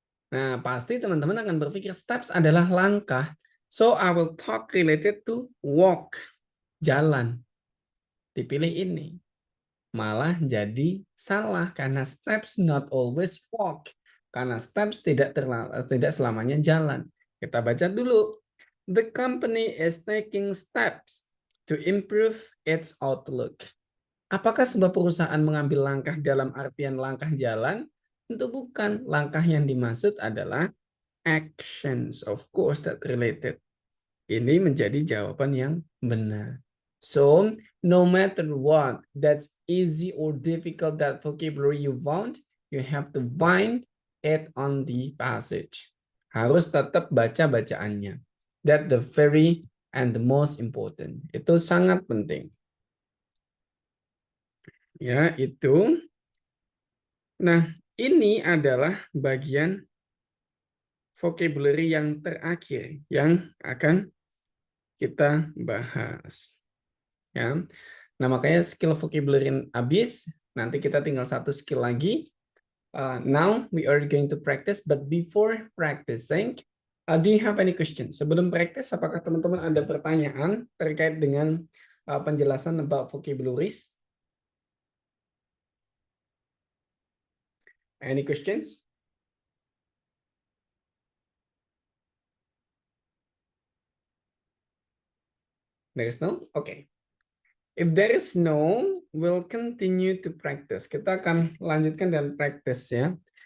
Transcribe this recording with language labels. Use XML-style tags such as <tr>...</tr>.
<id>Nah, pasti teman-teman akan berpikir steps adalah langkah.</id> <en>So, I will talk related to walk,</en> <id>jalan. Dipilih ini. Malah jadi salah karena</id> <en>steps not always walk.</en> <id>Karena steps tidak selamanya jalan. Kita baca dulu.</id> <en>The company is taking steps to improve its outlook.</en> <id>Apakah sebuah perusahaan mengambil langkah dalam artian langkah jalan? Tentu bukan. Langkah yang dimaksud adalah</id> <en>actions, of course, that related.</en> <id>Ini menjadi jawaban yang benar.</id> <en>So, no matter what, that's easy or difficult, that vocabulary you found, you have to find it on the passage.</en> <id>Harus tetap baca bacaannya.</id> <en>That the very and the most important.</en> <id>Itu sangat penting. Ya, itu. Nah, ini adalah bagian vocabulary yang terakhir yang akan kita bahas. Ya. Nah, makanya skill vocabulary habis, nanti kita tinggal satu skill lagi.</id> <en>Now we are going to practice, but before practicing, do you have any question?</en> <id>Sebelum practice, apakah teman-teman ada pertanyaan terkait dengan penjelasan</id> <en>about vocabularies? Any questions? There is no? Okay. If there is no, we'll continue to practice.</en> <id>Kita akan lanjutkan dan practice ya.</id>